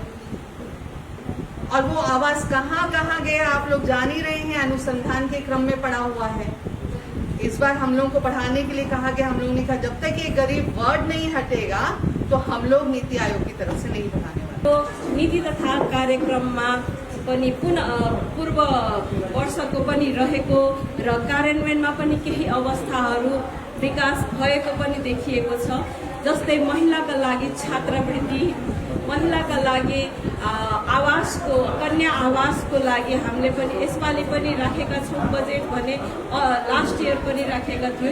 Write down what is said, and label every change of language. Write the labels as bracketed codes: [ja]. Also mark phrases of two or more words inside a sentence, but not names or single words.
[hi] और वो आवास कहाँ कहाँ गया आप लोग जान ही रहे हैं, अनुसंधान के क्रम में पड़ा हुआ है। इस बार हम लोग को पढ़ाने के लिए कहा गया, हम लोगों ने कहा जब तक ये गरीब वर्ड नहीं हटेगा तो हम लोग नीति आयोग की तरफ से नहीं पढ़ाने वाले। [ne] तो नीति तथा कार्यक्रममा पनि पूर्व वर्षको पनि रहेको र कार्यान्वयनमा पनि केही अवस्थाहरू विकास भएको पनि देखिएको छ। जस्तै महिलाका लागि छात्रवृत्ति, महिलाका लागि आवासको कन्या आवासको लागि हामीले पनि यसपालि पनि राखेका छौँ बजेट भने [en] last year [ne] पनि राखेका थियौँ।